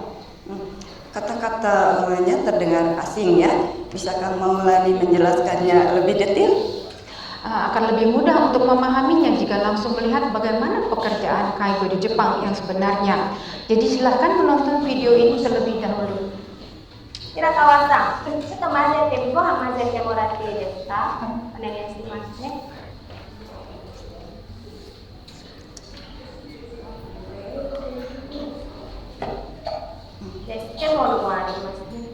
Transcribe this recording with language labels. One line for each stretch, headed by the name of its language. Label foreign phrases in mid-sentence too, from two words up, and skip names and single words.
Indonesian: Kata-katanya terdengar asing ya. Bisakah Maulani menjelaskannya lebih detail? Akan lebih mudah untuk memahaminya jika langsung melihat bagaimana pekerjaan kaigo di Jepang yang sebenarnya. Jadi silahkan menonton video ini terlebih dahulu.
Japanese: 平川さん、ちょっと混ぜて、ご飯混ぜてもらっていいですか？お願いしますね。で、レモンもありますね。